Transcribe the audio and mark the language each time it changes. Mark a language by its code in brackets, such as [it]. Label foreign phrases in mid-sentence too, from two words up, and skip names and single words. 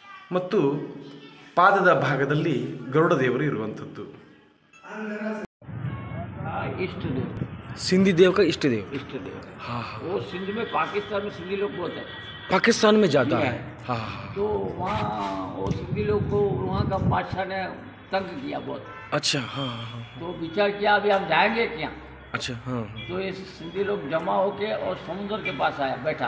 [kn] ಮತ್ತು ಪಾದದ ಭಾಗದಲ್ಲಿ ಗರುಡ ದೇವರು ಇರುವಂಥದ್ದು. [hi] इष्ट देव, सिंधी देव का इष्ट देव. इष्ट देव. हाँ हाँ. वो सिंध में, पाकिस्तान में सिंधी लोग बहुत है. पाकिस्तान में ज़्यादा है. हाँ हाँ. तो वहाँ वो सिंधी लोग को वहाँ का बादशाह ने तंग किया बहुत. अच्छा. हाँ हाँ. तो विचार किया अभी हम जाएंगे क्या. अच्छा. हाँ. तो ये सिंधी लोग जमा होके और समुद्र के पास आया, बैठा.